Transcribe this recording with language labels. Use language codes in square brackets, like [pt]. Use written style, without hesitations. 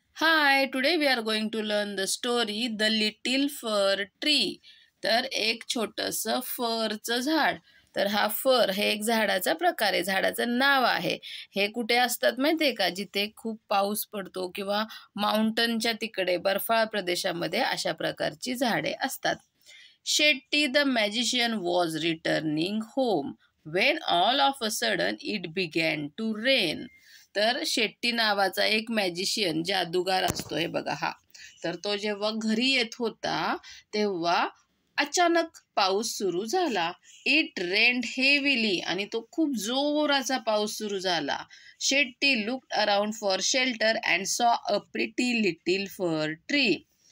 [en] Hi, today we are going to learn the story The Little Fir Tree. [mr] तर एक छोटंसं फरचं झाड. तर हा फर हे एक झाडाचा प्रकार आहे, झाडाचं नाव आहे. हे कुठे असतात माहितीये का? जिथे खूप पाऊस पडतो किंवा माउंटनच्या तिकडे बर्फाळ प्रदेशामध्ये अशा प्रकारची झाडे असतात. [en] Shetty the magician was returning home when all of a sudden it began to rain. [mr] तर शेट्टी नावाचा एक मॅजिशियन जादूगार असतो, हे बघा हा. तर तो जेव्हा घरी येत होता तेव्हा अचानक पाऊस सुरू झाला. [en] it rained heavily [mr] आणि तो खूप जोराचा पाऊस सुरू झाला. [en] Shetty looked around for shelter and saw a pretty little fir tree.